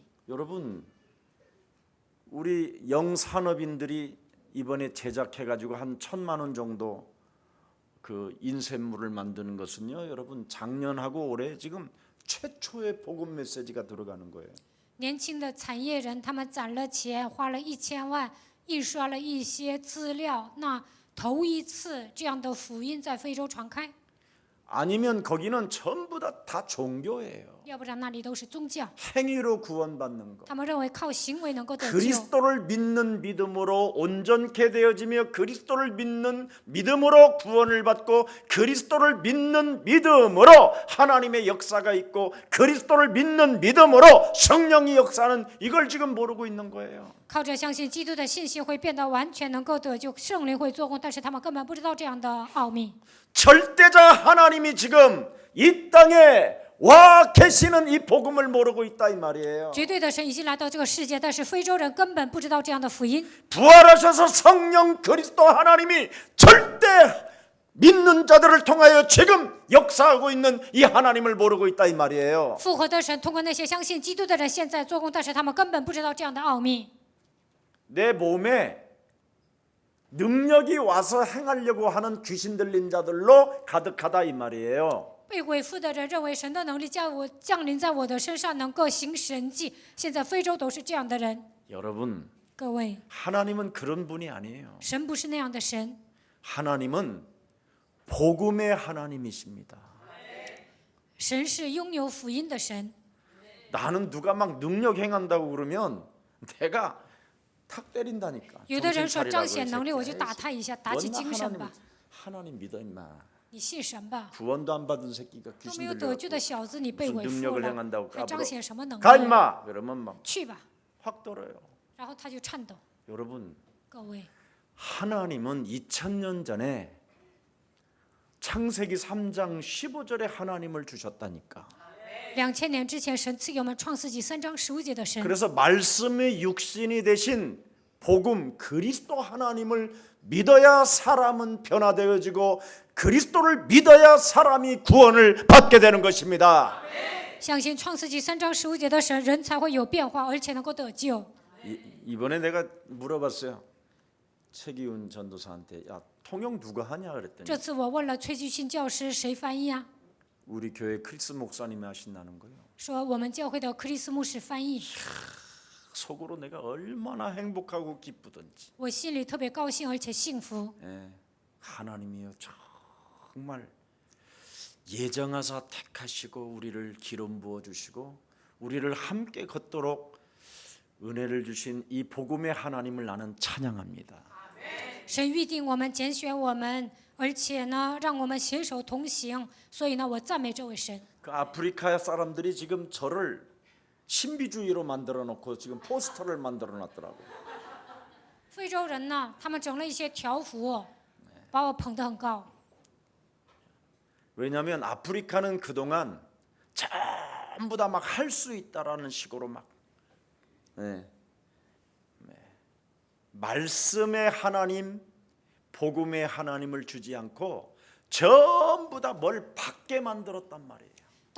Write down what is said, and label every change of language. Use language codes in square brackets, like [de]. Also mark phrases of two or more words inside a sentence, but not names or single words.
[ko] 여러분 우리 영산업인들이 이번에 제작해가지고 한 1,000만 원 정도 그 인쇄물을 만드는 것은요, 여러분 작년하고 올해 지금 최초의 복음 메시지가 들어가는 거예요. [zh] 年轻的产业人，他们攒了钱，花了1000万，印刷了一些资料。那头一次这样的福音在非洲传开， [ko] 아니면 거기는 전부 다 종교예요. [zh] 要不然那里都是宗教。 [ko] 행위로 구원받는 거. [zh] 他们认为靠行为能够得救， [ko] 그리스도를 믿는 믿음으로 온전케 되어지며 그리스도를 믿는 믿음으로 구원을 받고 그리스도를 믿는 믿음으로 하나님의 역사가 있고 그리스도를 믿는 믿음으로 성령이 역사하는 이걸 지금 모르고 있는 거예요. [zh] 靠着相信基督的信息会变得完全能够得救，圣灵会做工，但是他们根本不知道这样的奥秘。 [ko] 절대자 하나님이 지금 이 땅에 와 계시는 이 복음을 모르고 있다 이 말이에요. [zh] 绝对的神已经来到这个世界，但是非洲人根本不知道这样的福音。 [ko] 부활하셔서 성령 그리스도 하나님이 절대 믿는 자들을 통하여 지금 역사하고 있는 이 하나님을 모르고 있다 이 말이에요. [zh] 复活的神通过那些相信基督的人现在做工，但是他们根本不知道这样的奥秘。 [ko] 내 몸에 능력이 와서 행하려고 하는 귀신 들린 자들로 가득하다 이 말이에요. [zh] 被鬼附的人认为神的能力降临在我的身上，能够行神迹。现在非洲都是这样的人。 [ko] 여러분, [zh] 各位， [ko] 하나님은 그런 분이 아니에요. [zh] 神不是那样的神， [ko] 하나님은 복음의 하나님이십니다. [zh] 神是拥有福音的神。 [ko] 나는 누가 막 능력 행한다고 그러면 내가 탁 때린다니까. [zh] 有的人说 [ko] 정신 [zh] 彰 [ko] 차리라고 [zh] 显能力，我 [ko] 이 [zh] 就 [ko] 새끼야. [zh] 打他一下，打起精神吧。 [ko] 하나님 믿어 임마. [zh] 你信神吧， [ko] 구원도 안 받은 새끼가 [zh] 都 [ko] 귀신 [zh] 没有得救的 [ko] 들려갖고 [zh] 小子，你被 [ko] 무슨 [zh] 鬼附 [ko] 능력을 [zh] 了， [ko] 행한다고 [zh] 还彰 [ko] 까불어. [zh] 显什么能 [ko] 가 [zh] 力？ [ko] 임마. 그러면 막 [zh] 去吧， [ko] 확 떨어요. [zh] 然后他就颤抖。 [ko] 여러분, [zh] 各位， [ko] 하나님은 2000년 전에 창세기 3장 15절에 하나님을 주셨다니까. [zh] 2000 年之前，神赐给我们创世纪3章15节的神。 [ko] 그래서 말씀의 육신이 되신 복음 그리스도 하나님을 믿어야 사람은 변화되어지고 그리스도를 믿어야 사람이 구원을 받게 되는 것입니다. [zh] 相信创世纪3章15节的神，人才会有变化，而且能够得救。 [ko] 이번에 내가 물어봤어요. 최기훈 전도사한테 야 통역 누가 하냐 그랬더니 [zh] 这次我问了崔继勋教师，谁翻译啊？ [ko] 우리 교회 크리스 목사님이 하신다는 거예요. [zh] 说我们教会的克里斯牧师翻译。 [ko] 속으로 내가 얼마나 행복하고 기쁘던지. [zh] 我心里特别高兴，而且幸福。 [ko] 예, 하나님이요 정말 예정하사 택하시고 우리를 기름 부어 주시고 우리를 함께 걷도록 은혜를 주신 이 복음의 하나님을 나는 찬양합니다. [zh] 神预定我们，拣选我们，而且呢，让我们携手同行。所以呢，我赞美这位神。 [ko] 그 아프리카 사람들이 지금 저를 신비주의로 만들어 놓고 지금 포스터를 만들어 놨더라고요. [zh] 非洲人呢，他们整了一些条幅，把我捧得很高。 [ko] 왜냐하면 아프리카는 그동안 전부 다 막 할 수 있다라는 식으로 막 말씀의 하나님, 복음의 하나님을 주지 않고 전부 다 뭘 받게 만들었단 말이에요.